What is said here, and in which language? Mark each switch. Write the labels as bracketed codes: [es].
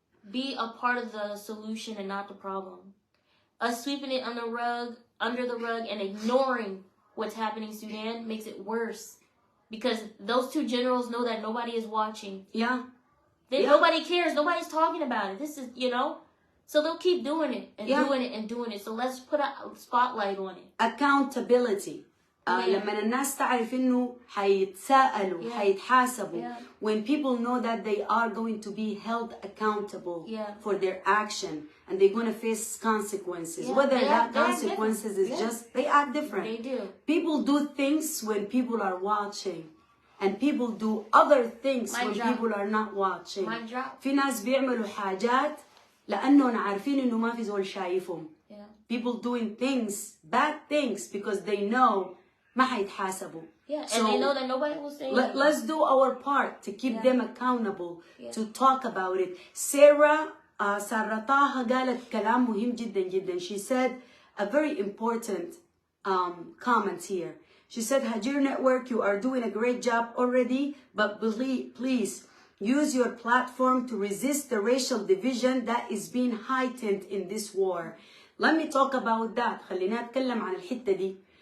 [en] Be a part of the solution and not the problem. Us sweeping it under the rug and ignoring what's happening in Sudan makes it worse. Because those two generals know that nobody is watching. Nobody cares. Nobody's talking about it. This is, so they'll keep doing it and doing it and doing it. So let's put a spotlight on it. Accountability. [ar] لما الناس تعرف إنه حيتساءلوا حيتحاسبوا. [en] When people know that they are going to be held accountable for their action and they're going to face consequences. Whether that consequences is just, they are different. They do. People do things when people are watching. And people do other things when people are not watching. [ar] في ناس بيعملوا حاجات لأنهم عارفين إنه ما في زول شايفهم. [en] People doing things, bad things, because they know [ar] ما حيتحاسبوا. [en] And they know that nobody will say anything. Let's do our part to keep them accountable, to talk about it. [ar] Sarah طه قالت كلام مهم جدا جدا. [en] She said a very important comment here. She said, Hagir Network, you are doing a great job already, but please use your platform to resist the racial division that is being heightened in this war. Let me talk about that. [ar] خلينا نتكلم عن الحتة دي.